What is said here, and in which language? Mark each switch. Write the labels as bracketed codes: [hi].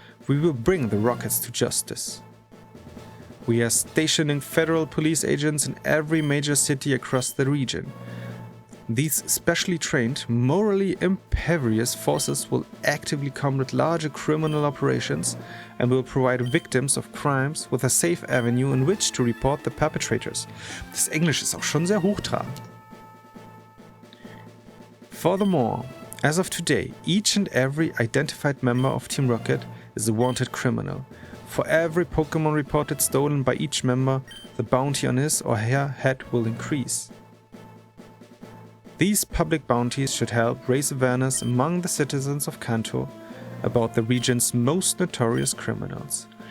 [en] We will bring the Rockets to justice. We are stationing federal police agents in every major city across the region. These specially trained, morally imperious forces will actively combat larger criminal operations and will provide victims of crimes with a safe avenue in which to report the perpetrators. [de] Das Englisch ist auch schon sehr hochtrabend. [en] Furthermore, as of today, each and every identified member of Team Rocket is a wanted criminal. For every Pokémon reported stolen by each member, the bounty on his or her head will increase. These public bounties should help raise awareness among the citizens of Kanto about the region's most notorious criminals.